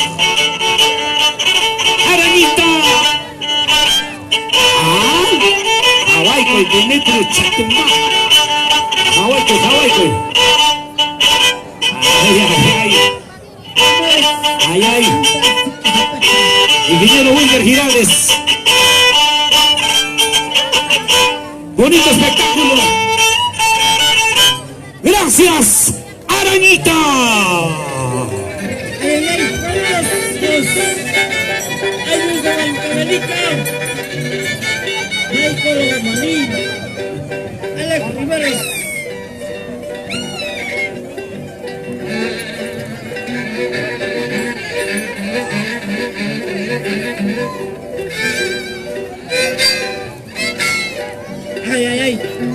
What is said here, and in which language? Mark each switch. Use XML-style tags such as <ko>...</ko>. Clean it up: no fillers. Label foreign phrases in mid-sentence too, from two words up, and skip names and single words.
<es>Arañita. Hawaii, koy, Dimitri, Chatumba. Hawaii, koy, Hawaii, koy. Ay, ay, ay. Ay, ay. Ingeniero Wilder Giraldes. Bonito espectáculo. Gracias, Arañita. ¡Ay, ay, ay! ¡Ay, de Bancabanica! ¡Michael Gamaní! ¡Alex Rivera! ¡Ay, ay, ay!</es>